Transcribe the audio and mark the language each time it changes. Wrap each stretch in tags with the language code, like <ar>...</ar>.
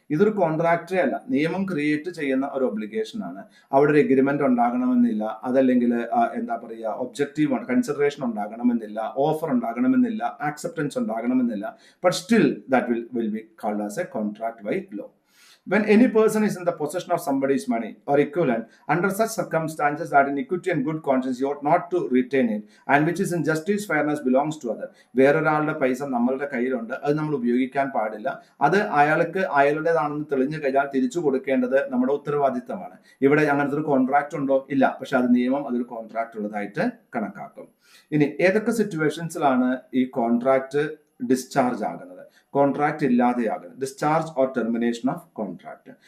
<ml>ഇതൊരു കോൺട്രാക്റ്റേ അല്ല, നിയമം ക്രിയേറ്റ് ചെയ്യുന്ന ഒരു ഒബ്ലിഗേഷൻ ആണ്. അവിടെ ഒരു എഗ്രിമെന്റ് ഉണ്ടാകണമെന്നില്ല, അതല്ലെങ്കിൽ എന്താ പറയുക, ഒബ്ജക്റ്റീവ് കൺസിഡറേഷൻ ഉണ്ടാകണമെന്നില്ല, ഓഫർ ഉണ്ടാകണമെന്നില്ല, ആക്സെപ്റ്റൻസ് ഉണ്ടാകണമെന്നില്ല.</ml> <en>But still that will be called as a contract by law. When any person is in the possession of somebody's money or equivalent, under such circumstances that in equity and good conscience you ought not to retain it, and which is in justice, fairness belongs to other.</en> <ml>വേറൊരാളുടെ പൈസ നമ്മളുടെ കയ്യിലുണ്ട്, അത് നമ്മൾ ഉപയോഗിക്കാൻ പാടില്ല. അത് അയാൾക്ക് അയാളുടേതാണെന്ന് തെളിഞ്ഞു കഴിഞ്ഞാൽ തിരിച്ചു കൊടുക്കേണ്ടത് നമ്മുടെ ഉത്തരവാദിത്തമാണ്. ഇവിടെ അങ്ങനത്തെ ഒരു കോൺട്രാക്ട് ഉണ്ടോ? ഇല്ല. പക്ഷെ അത് നിയമം അതൊരു കോൺട്രാക്ട് ഉള്ളതായിട്ട് കണക്കാക്കും. ഇനി ഏതൊക്കെ സിറ്റുവേഷൻസിലാണ് ഈ കോൺട്രാക്ട് ഡിസ്ചാർജ് ആകുന്നത്, contract ഇല്ലാതെയാകുന്നത്,</ml> <en>Discharge or termination of contract?</en>